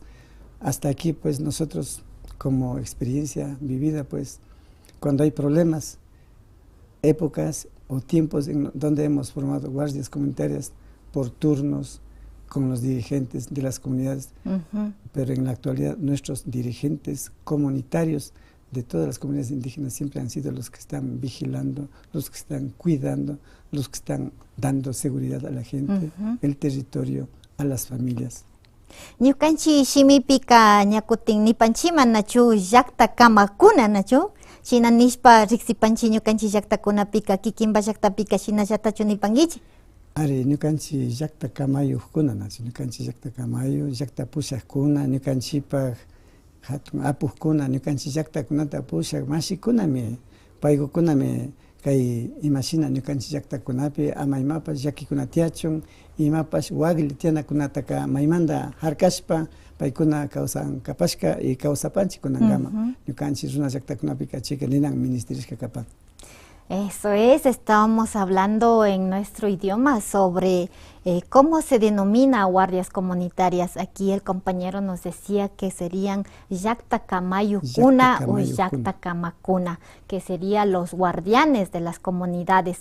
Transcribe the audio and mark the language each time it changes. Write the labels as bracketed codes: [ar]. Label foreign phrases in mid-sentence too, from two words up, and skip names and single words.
[es] Hasta aquí pues nosotros como experiencia vivida pues cuando hay problemas, épocas o tiempos en donde hemos formado guardias comunitarias por turnos con los dirigentes de las comunidades, pero en la actualidad nuestros dirigentes comunitarios de todas las comunidades indígenas siempre han sido los que están vigilando, los que están cuidando, los que están dando seguridad a la gente, el territorio, a las familias. [qu] Ñukanchi shimipika ñakutin nipanchiman nachu llakta kamakuna nachu shina nishpa riksipanchi ñukanchi llaktakunapika kikinpa llaktapika shina llatachu nipankichi. Ari ñukanchi llakta kamayukkuna nachu ñukanchi llakta kamayu, llakta pushaqkuna, ñukanchipak hatun apukkuna, ñukanchi llaktakunata pushaq mashikunami, paykukunami kay imashina ñukanchi llaktakunapi ama imapas llakikuna tiyachun, imapas wagli tianakunataka maymanta harkashpa paykuna kawsankapashka y kawsapanchik kunankama ñukanchik runa llaktakunapika chayka ninan ministerishka kapan. [es] Eso es, estábamos hablando en nuestro idioma sobre cómo se denomina guardias comunitarias. Aquí el compañero nos decía que serían Llactacamayucuna o Llactacamakuna, que serían los guardianes de las comunidades.